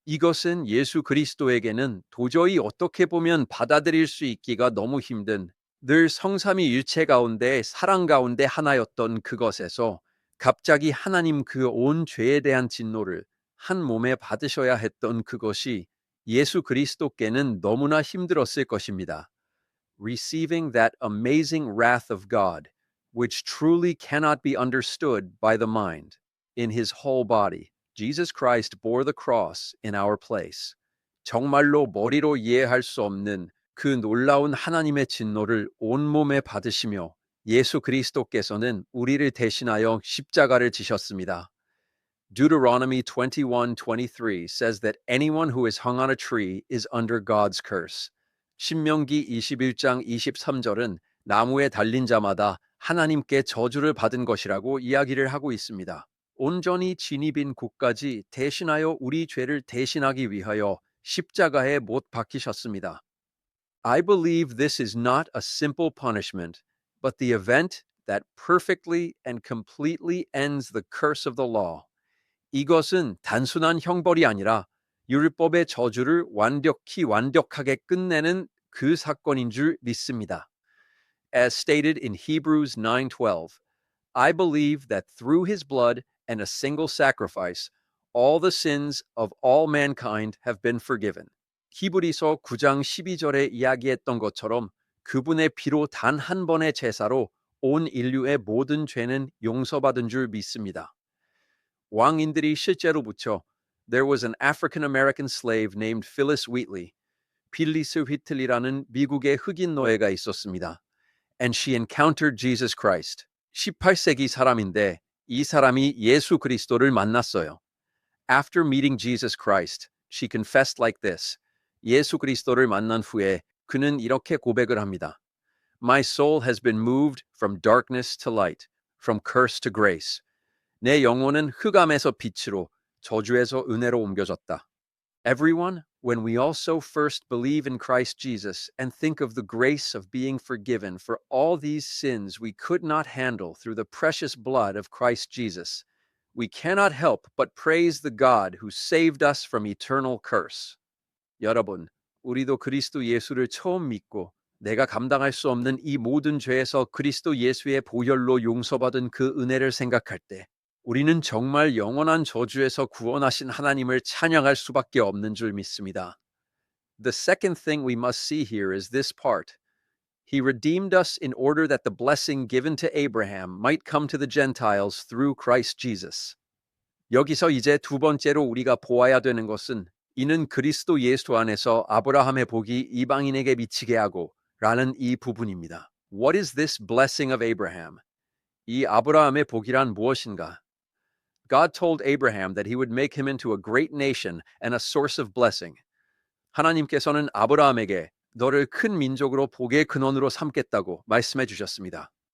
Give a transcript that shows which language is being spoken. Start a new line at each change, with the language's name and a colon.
Korean: 이것은 예수 그리스도에게는 도저히 어떻게 보면 받아들일 수 있기가 너무 힘든 늘 성삼위 일체 가운데 사랑 가운데 하나였던 그것에서 갑자기 하나님 그 온 죄에 대한 진노를 한 몸에 받으셔야 했던 그것이 예수 그리스도께는 너무나 힘들었을 것입니다.
English: Receiving that amazing wrath of God, which truly cannot be understood by the mind. In his whole body, Jesus Christ bore the cross in our place.
Korean: 정말로 머리로 이해할 수 없는 그 놀라운 하나님의 진노를 온몸에 받으시며 예수 그리스도께서는 우리를 대신하여 십자가를 지셨습니다.
English: Deuteronomy 21:23 says that anyone who is hung on a tree is under God's curse.
Korean: 신명기 21장 23절은 나무에 달린 자마다 하나님께 저주를 받은 것이라고 이야기를 하고 있습니다. 온전히 진입인 국까지 대신하여 우리 죄를 대신하기 위하여 십자가에 못 박히셨습니다.
English: I believe this is not a simple punishment, but the event that perfectly and completely ends the curse of the law.
Korean: 이것은 단순한 형벌이 아니라 율법의 저주를 완벽하게 끝내는 그 사건인 줄 믿습니다.
English: As stated in Hebrews 9:12, I believe that through his blood and a single sacrifice, all the sins of all mankind have been forgiven.
Korean: 히브리서 9장 12절에 이야기했던 것처럼 그분의 피로 단 한 번의 제사로 온 인류의 모든 죄는 용서받은 줄 믿습니다. 왕인들이 실제로 붙여
English: There was an African American slave named Phyllis Wheatley.
Korean: 필리스 휘틀리라는 미국의 흑인 노예가 있었습니다.
English: And she encountered Jesus Christ.
Korean: 18세기 사람인데 이 사람이 예수 그리스도를 만났어요.
English: After meeting Jesus Christ, she confessed like this.
Korean: 예수 그리스도를 만난 후에 그는 이렇게 고백을 합니다.
English: My soul has been moved from darkness to light, from curse to grace.
Korean: 내 영혼은 흑암에서 빛으로, 저주에서 은혜로 옮겨졌다.
English: Everyone, when we also first believe in Christ Jesus and think of the grace of being forgiven for all these sins we could not handle through the precious blood of Christ Jesus, we cannot help but praise the God who saved us from eternal curse.
Korean: 여러분, 우리도 그리스도 예수를 처음 믿고 내가 감당할 수 없는 이 모든 죄에서 그리스도 예수의 보혈로 용서받은 그 은혜를 생각할 때 우리는 정말 영원한 저주에서 구원하신 하나님을 찬양할 수밖에 없는 줄 믿습니다.
English: The second thing we must see here is this part. He redeemed us in order that the blessing given to Abraham might come to the Gentiles through Christ Jesus.
Korean: 여기서 이제 두 번째로 우리가 보아야 되는 것은 이는 그리스도 예수 안에서 아브라함의 복이 이방인에게 미치게 하고 라는 이 부분입니다.
English: What is this blessing of Abraham?
Korean: 이 아브라함의 복이란 무엇인가?
English: God told Abraham that he would make him into a great nation and a source of blessing.
Korean: 하나님께서는 아브라함에게 너를 큰 민족으로 복의 근원으로 삼겠다고 말씀해 주셨습니다.